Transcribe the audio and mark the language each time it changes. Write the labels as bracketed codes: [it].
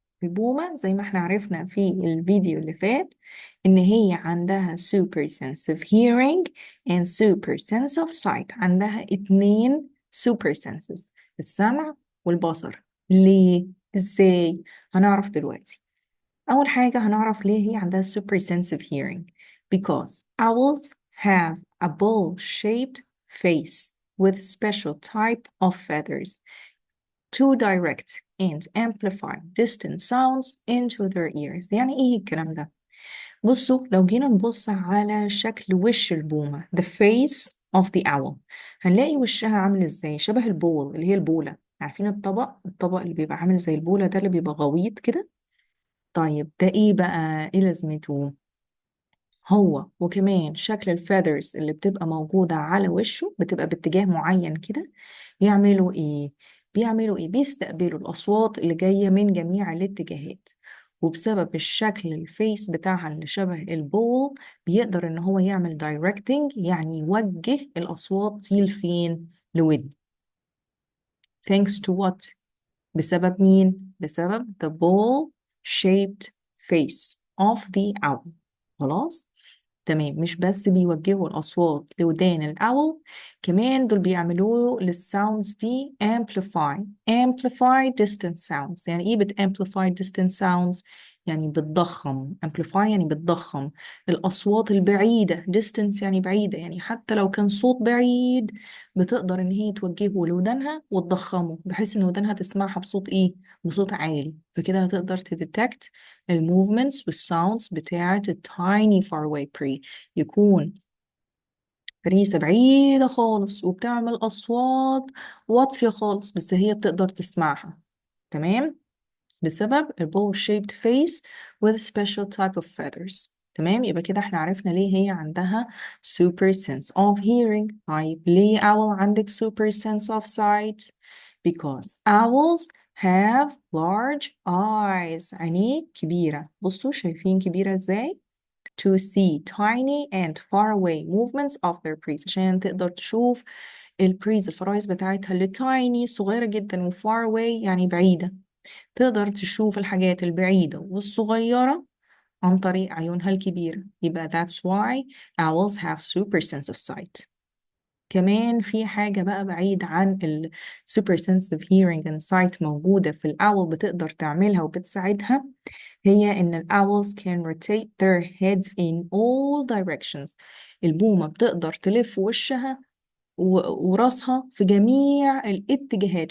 [ar] البومة زي ما احنا عرفنا في الفيديو اللي فات إن هي عندها [en] super sense of hearing and super sense of sight. [ar] عندها اتنين super senses، السمع والبصر. ليه؟ ازاي؟ هنعرف دلوقتي. أول حاجة هنعرف ليه هي عندها [en] super sense of hearing. Because owls have a bowl-shaped face with special type of feathers to direct and amplify distant sounds into their ears. [ar] يعني إيه الكلام ده؟ بصوا لو جينا نبص على شكل وش البومة [en] the face of the owl، [ar] هنلاقي وشها عامل إزاي؟ شبه البول اللي هي البولة. عارفين الطبق اللي بيبقى عامل زي البولة ده اللي بيبقى غويط كده؟ طيب ده ايه بقى؟ ايه لازمته؟ هو وكمان شكل الفيذرز اللي بتبقى موجودة على وشه بتبقى باتجاه معين كده. بيعملوا ايه؟ بيستقبلوا الأصوات اللي جاية من جميع الاتجاهات. وبسبب الشكل الفيس بتاعها اللي شبه البول بيقدر ان هو يعمل دايركتنج، يعني يوجه الأصوات دي لفين؟ لودن. [en] thanks to what؟ [ar] بسبب مين؟ بسبب [en] the ball shaped face of the owl. [ar] خلاص؟ تمام. مش بس بيوجهوا الأصوات لودان الأول، كمان دول بيعملوا للساوندز دي [en] amplify distant sounds. [ar] يعني إيه [en] amplify distant sounds؟ [ar] يعني بتضخم. amplify يعني بتضخم الأصوات البعيدة. distance يعني بعيدة، يعني حتى لو كان صوت بعيد بتقدر إن هي توجهه لودانها وتضخمه بحيث إن ودانها تسمعها بصوت إيه؟ بصوت عالي. فكده هتقدر تديتكت الموفمنتس والساوندز بتاعة التايني far away prey. يكون فريسة بعيدة خالص وبتعمل أصوات واطية خالص بس هي بتقدر تسمعها. تمام؟ بسبب ال [en] bowl shaped face with special type of feathers. [ar] تمام. يبقى كده احنا عرفنا ليه هي عندها [en] super sense of hearing. [ar] طيب ليه [en] owl عندك super sense of sight؟ Because owls have large eyes. [ar] عينيه كبيرة. بصوا شايفين كبيرة ازاي؟ [en] To see tiny and far away movements of their preys، [ar] عشان تقدر تشوف البريز الفرايس بتاعتها اللي tiny صغيرة جدا و far away يعني بعيدة. تقدر تشوف الحاجات البعيدة والصغيرة عن طريق عيونها الكبيرة. [en] يبقى that's why owls have super sense of sight. [ar] كمان في حاجة بقى بعيد عن ال super sense of hearing and sight موجودة في الأول بتقدر تعملها وبتساعدها، هي إن ال [en] owls can rotate their heads in all directions. [ar] البومة بتقدر تلف وشها وراسها في جميع الاتجاهات.